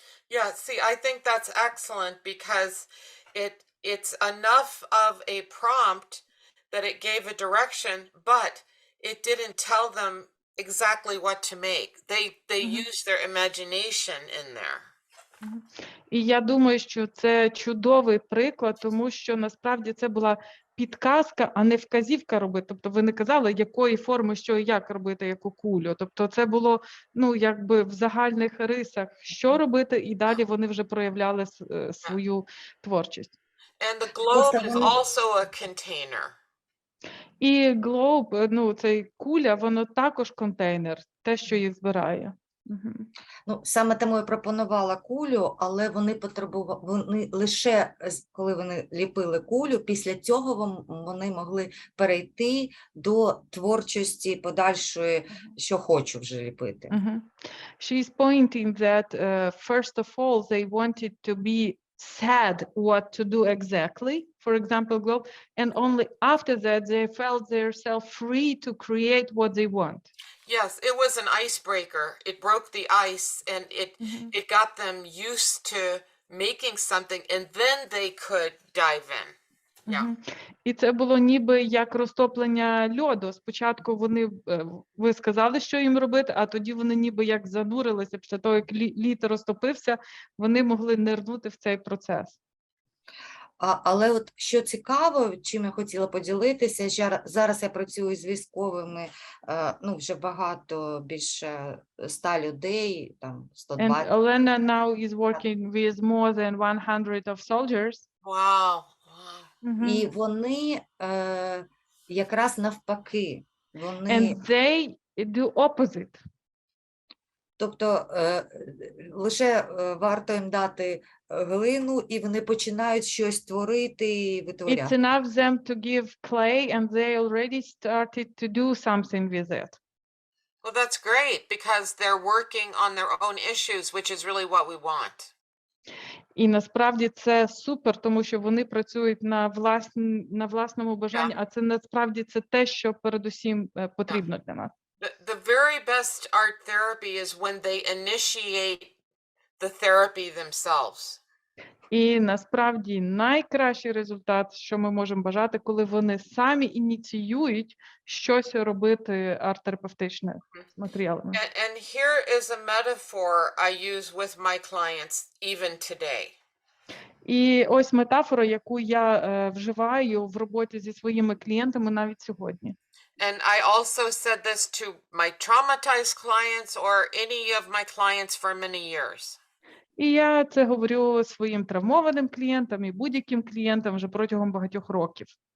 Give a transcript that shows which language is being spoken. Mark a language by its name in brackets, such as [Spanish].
[English] Yeah, see, I think that's excellent because it's enough of a prompt that it gave a direction, but it didn't tell them exactly what to make. They used their imagination in there. [Ukrainian] І я думаю, що це чудовий приклад, тому що насправді це була підказка, а не вказівка робити. Тобто ви не казали, якої форми, що і як робити, яку кулю. Тобто це було, ну, якби в загальних рисах, що робити, і далі вони вже проявляли свою творчість. [English] And the globe is also a container. [Ukrainian] І глоб, ну, цей куля, воно також контейнер, те, що їх збирає. Ну, саме тому я пропонувала кулю, але вони лише, коли вони ліпили кулю, після цього вони могли перейти до творчості подальшої, що хочу вже ліпити. [English] She's pointing that first of all they wanted to be said what to do exactly, for example, globe, and only after that they felt themselves free to create what they want. Yes, it was an icebreaker. It broke the ice and it got them used to making something, and then they could dive in. Yeah. [Ukrainian] І це було ніби як розтоплення льоду. Спочатку ви сказали, що їм робити, а тоді вони ніби як занурилися, після того, як лід розтопився, вони могли нирнути в цей процес. Але от що цікаво, чим я хотіла поділитися, зараз я працюю з військовими, ну, вже багато, більше 100 людей, там 120. [English] And Elena now is working with more than 100 of soldiers. Wow. [Ukrainian] І вони якраз навпаки. [English] And they do opposite. [Ukrainian] Тобто лише варто їм дати глину, і вони починають щось творити і витворяти. [English] It's enough them to give clay, and they already started to do something with it. Well, that's great because they're working on their own issues, which is really what we want. [Ukrainian] І насправді це супер, тому що вони працюють на власному бажанні, а це насправді це те, що передусім потрібно для нас. [English] The very best art therapy is when they initiate the therapy themselves. [Ukrainian] І насправді найкращий результат, що ми можемо бажати, коли вони самі ініціюють щось робити арт-терапевтичне з матеріалами. [English] And here is a metaphor I use with my clients even today. [Ukrainian] І ось метафора, яку я вживаю в роботі зі своїми клієнтами навіть сьогодні. [English] And I also said this to my traumatized clients or any of my clients for many years. [Ukrainian] І я це говорю своїм травмованим клієнтам і будь-яким клієнтам вже протягом багатьох років.